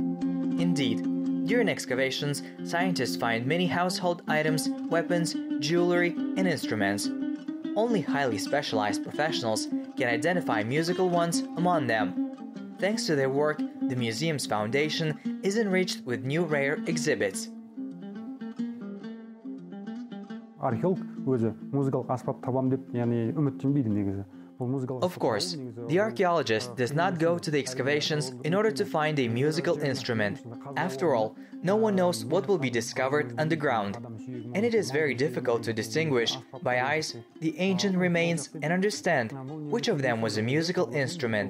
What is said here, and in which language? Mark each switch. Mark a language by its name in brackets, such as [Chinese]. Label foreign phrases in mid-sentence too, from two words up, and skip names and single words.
[English] Indeed, during excavations, scientists find many household items, weapons, jewelry, and instruments. Only highly specialized professionals can identify musical ones among them. Thanks to their work, the museum's foundation is enriched with new rare exhibits. [Kazakh] Археолог өзі музыкалық аспап табам деп, яғни үміттенбейді негізі. [English] Of course, the archaeologist does not go to the excavations in order to find a musical instrument. After all, no one knows what will be discovered underground, and it is very difficult to distinguish by eyes the ancient remains and understand which of them was a musical instrument.